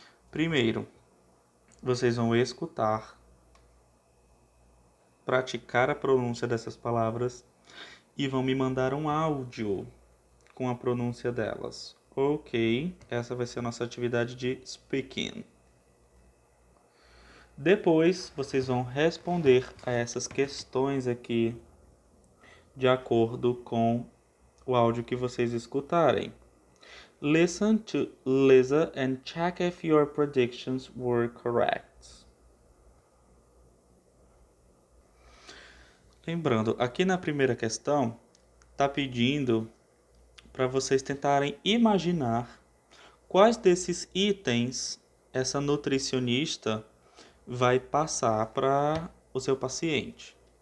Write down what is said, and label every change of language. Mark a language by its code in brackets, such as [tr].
[pt] Primeiro, vocês vão escutar, praticar a pronúncia dessas palavras e vão me mandar um áudio com a pronúncia delas. Ok, essa vai ser a nossa atividade de speaking. Depois, vocês vão responder a essas questões aqui de acordo com o áudio que vocês escutarem. [en] Listen to Lisa and check if your predictions were correct. [pt] Lembrando, aqui na primeira questão, está pedindo para vocês tentarem imaginar quais desses itens essa nutricionista vai passar para o seu paciente.